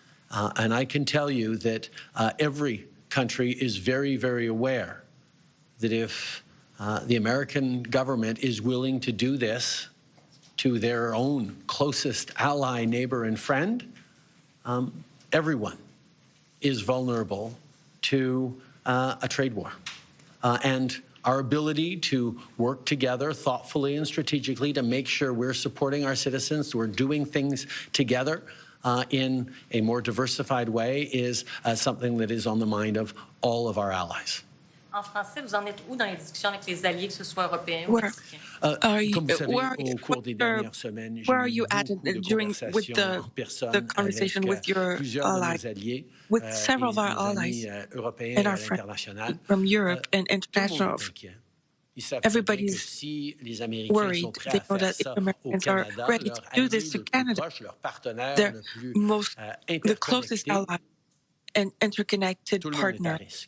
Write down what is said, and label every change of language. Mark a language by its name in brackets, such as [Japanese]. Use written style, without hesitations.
[English] And I can tell you that every country is very, very aware that if the American government is willing to do this to their own closest ally, neighbor, and friend, everyone is vulnerable to a trade war. And our ability to work together thoughtfully and strategically to make sure we're supporting our citizens, we're doing things together in a more diversified way is something that is on the mind of all of our allies. [French] En français, vous en êtes où dans les discussions avec les alliés, que ce soit européens ou mexicains? [English] Where are you at during with the conversation with your allies, with several of our allies and our friends from Europe and international? Everybody's worried. They know that if Americans are ready to do this to Canada, they're the closest ally and interconnected partner.